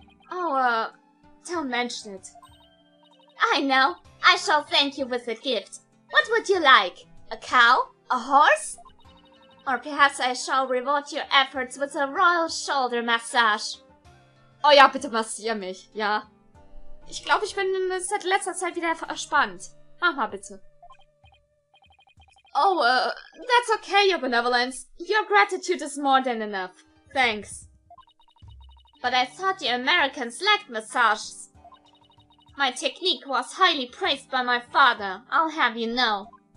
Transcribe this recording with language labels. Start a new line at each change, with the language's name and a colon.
English: Oh, don't mention it. I know. I shall thank you with a gift. What would you like? A cow? A horse? Or perhaps I shall reward your efforts with a royal shoulder massage.
German: Oh ja, bitte massier mich, ja. Ich glaube, ich bin seit letzter Zeit wieder verspannt. Mach mal bitte.
English: Oh, that's okay, your benevolence. Your gratitude is more than enough. Thanks. But I thought you Americans liked massages. My technique was highly praised by my father, I'll have you know.